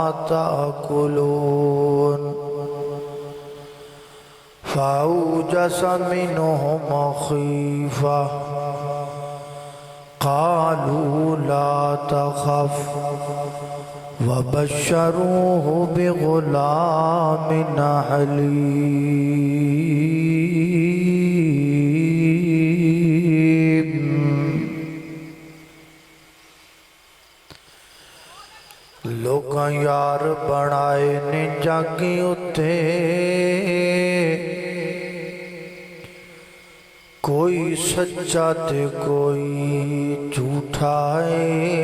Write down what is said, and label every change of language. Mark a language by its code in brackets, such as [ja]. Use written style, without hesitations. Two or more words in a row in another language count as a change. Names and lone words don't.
[ar] تأكلون فأوجس منهم خيفة قالوا لا تخف وبشروه بغلام حليم۔ [pa] لوکاں یار بنائے نے جاگی اتے، کوئی سچا تے کوئی جھوٹا ہے۔